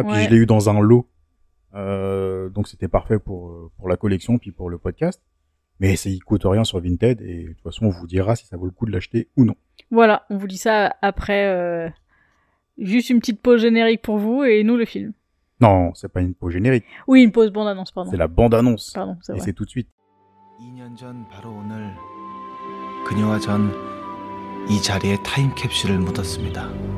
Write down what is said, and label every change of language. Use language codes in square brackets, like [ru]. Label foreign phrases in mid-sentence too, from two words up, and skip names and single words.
[fr] Puis je l'ai eu dans un lot. Donc c'était parfait pour la collection, puis pour le podcast. Mais il coûte rien sur Vinted. Et de toute façon, on vous dira si ça vaut le coup de l'acheter ou non. Voilà, on vous dit ça après. Juste une petite pause générique pour vous et nous le film. Non, c'est pas une pause générique. Oui, une pause bande-annonce, pardon. C'est la bande-annonce. Pardon, c'est vrai. Et c'est tout de suite. [ko] 2년 전 바로 오늘 그녀와 전 이 자리에 타임캡슐을 묻었습니다.